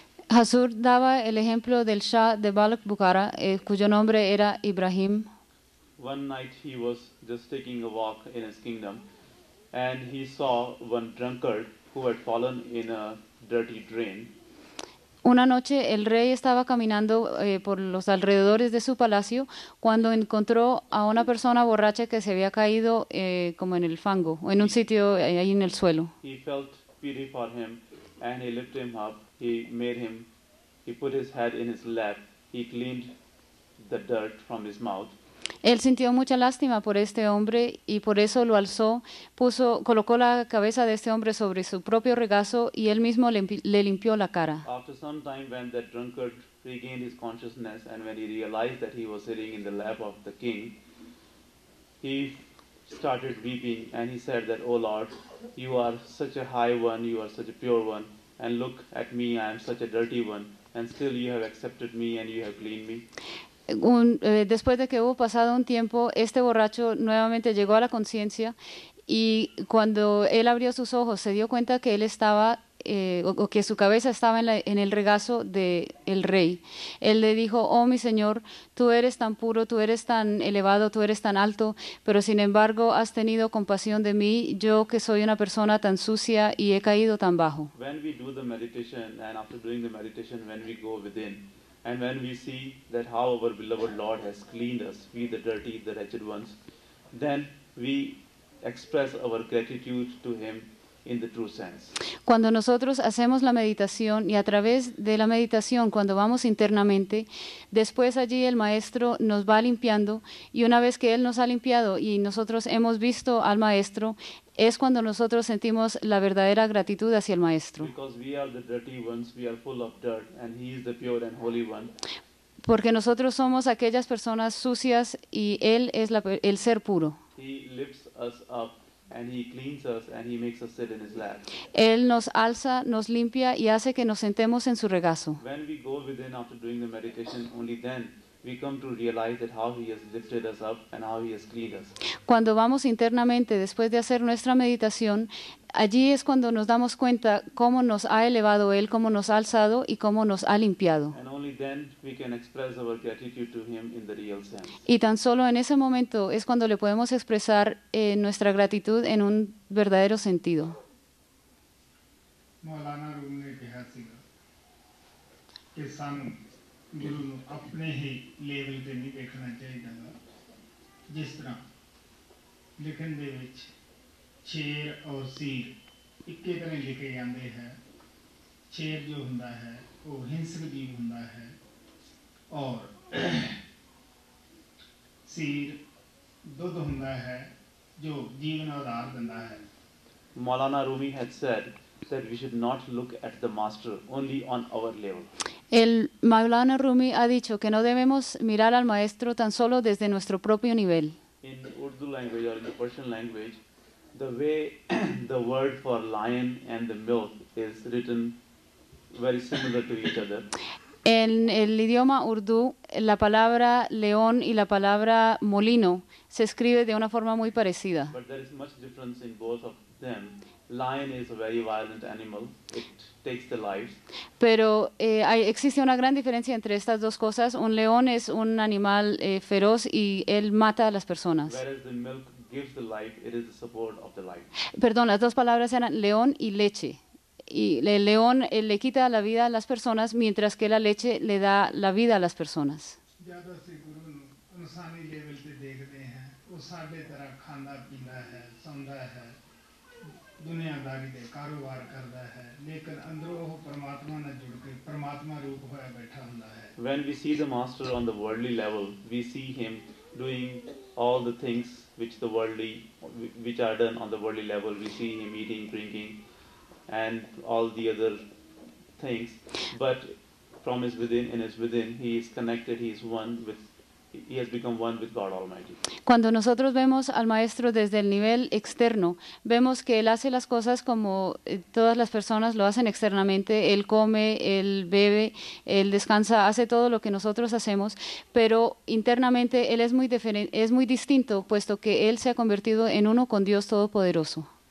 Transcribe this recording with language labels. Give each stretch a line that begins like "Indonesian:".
Spanish: Hazur daba el ejemplo del Shah de Balak Bukhara, cuyo nombre era Ibrahim.
English: One night he was just taking a walk in his kingdom and he saw one drunkard who had fallen in a dirty drain.
Spanish: Una noche el rey estaba caminando por los alrededores de su palacio cuando encontró a una persona borracha que se había caído como en el fango o en un sitio ahí en el suelo.
English: He felt pity for him and he lifted him up. He put his head in his lap. He cleaned the dirt from his mouth.
Spanish: Él sintió mucha lástima por este hombre y por eso lo alzó, colocó la cabeza de este hombre sobre su propio regazo y él mismo le limpió la cara.
English: After some time, when that drunkard regained his consciousness and when he realized that he was sitting in the lap of the king, he started weeping and he said that, "Oh Lord, you are such a high one, you are such a pure one, and look at me, I am such a dirty one, and still you have accepted me and you have cleaned me."
Spanish: Después de que hubo pasado un tiempo, este borracho nuevamente llegó a la conciencia y cuando él abrió sus ojos se dio cuenta que él estaba, o que su cabeza estaba en el regazo del rey. Él le dijo: "Oh mi señor, tú eres tan puro, tú eres tan elevado, tú eres tan alto, pero sin embargo has tenido compasión de mí, yo que soy una persona tan sucia y he caído tan bajo."
English: When we do the meditation and after doing the meditation, when we go within, and when we see that how our beloved Lord has cleaned us, we the dirty, the wretched ones, then we express our gratitude to Him in the true sense.
Spanish: Cuando nosotros hacemos la meditación y a través de la meditación, cuando vamos internamente, después allí el Maestro nos va limpiando y una vez que Él nos ha limpiado y nosotros hemos visto al Maestro, es cuando nosotros sentimos la verdadera gratitud hacia el Maestro.
English: Because we are the dirty ones, we are full of dirt, and He is the pure and holy one.
Spanish: Porque nosotros somos aquellas personas sucias y Él es el ser puro.
English: He lifts us up and He cleans us and He makes us sit in His lap.
Spanish: Él nos alza, nos limpia y hace que nos sentemos en su regazo.
English: When we go within after doing the meditation, only then we come to realize that how He has lifted us up and how He has cleaned us.
Spanish: Cuando vamos internamente después de hacer nuestra meditación, allí es cuando nos damos cuenta cómo nos ha elevado Él, cómo nos ha alzado y cómo nos ha limpiado.
English: And only then we can express our gratitude to Him in the real sense.
Spanish: Y tan solo en ese momento es cuando le podemos expresar nuestra gratitud en un verdadero sentido.
Punjabi: Maulana room ਨੇ ਕਿਹਾ ਸੀਗਾ ਕਿ ਸਾਨੂੰ ਗੁਰੂ ਨੂੰ ਆਪਣੇ ਹੀ level ਤੇ ਨਹੀਂ ਦੇਖਣਾ ਚਾਹੀਦਾ ਗਾ। ਜਿਸ ਤਰ੍ਹਾਂ ਲਿਖਣ ਦੇ ਵਿੱਚ ਸ਼ੇਰ ਔਰ ਸੀਰ ਇੱਕੇ ਤਰ੍ਹਾਂ ਲਿਖੇ ਜਾਂਦੇ ਹੈ। ਸ਼ੇਰ ਜੋ ਹੁੰਦਾ ਹੈ ਉਹ ਹਿੰਸਕ ਜੀਵ ਹੁੰਦਾ ਹੈ ਔਰ ਸੀਰ ਦੁੱਧ ਹੁੰਦਾ ਹੈ ਜੋ ਜੀਵਨ ਆਧਾਰ ਦਿੰਦਾ ਹੈ।
English: Maulana Rumi had said that we should not look at the master only on our level.
Spanish: El Maulana Rumi ha dicho que no debemos mirar al maestro tan solo desde nuestro propio nivel.
English: In Urdu language or in the Persian language, the way the word for lion and the milk is written very similar to each other.
Spanish: En el idioma urdú, la palabra león y la palabra molino se escribe de una forma muy parecida.
English: But there is much difference in both of them. Lion is a very violent animal. It takes the lives.
Spanish: Pero existe una gran diferencia entre estas dos cosas. Un león es un animal feroz y él mata a las personas.
English: Whereas the milk gives the life, it is the support of the life.
Spanish: Perdón, las dos palabras eran león y leche. Y el león le quita la vida a las personas, mientras que la leche le da la vida a las personas.
Punjabi: ਜਦੋਂ ਅਸੀਂ ਗੁਰੂ ਨੂੰ ਇਨਸਾਨੀ level ਤੇ ਦੇਖਦੇ ਹਾਂ ਉਹ ਸਾਡੇ ਤਰ੍ਹਾਂ ਖਾਂਦਾ ਪੀਂਦਾ ਹੈ ਸੌਂਦਾ ਹੈ ਦੁਨੀਆਦਾਰੀ ਦੇ ਕਾਰੋਬਾਰ ਕਰਦਾ ਹੈ ਲੇਕਿਨ ਅੰਦਰੋਂ ਉਹ ਪਰਮਾਤਮਾ ਨਾਲ ਜੁੜ ਕੇ ਪਰਮਾਤਮਾ ਰੂਪ ਹੋਇਆ ਬੈਠਾ ਹੁੰਦਾ ਹੈ।
English: When we see the master on the worldly level, we see him doing all the things which are done on the worldly level. We see him eating, drinking, and all the other things. But from his within, he is connected. He has become one with God Almighty.
Spanish: Cuando nosotros vemos al maestro desde el nivel externo, vemos que él hace las cosas como todas las personas lo hacen externamente. Él come, él bebe, él descansa, hace todo lo que nosotros hacemos, pero internamente él es muy distinto, puesto que él se ha convertido en uno con Dios Todopoderoso.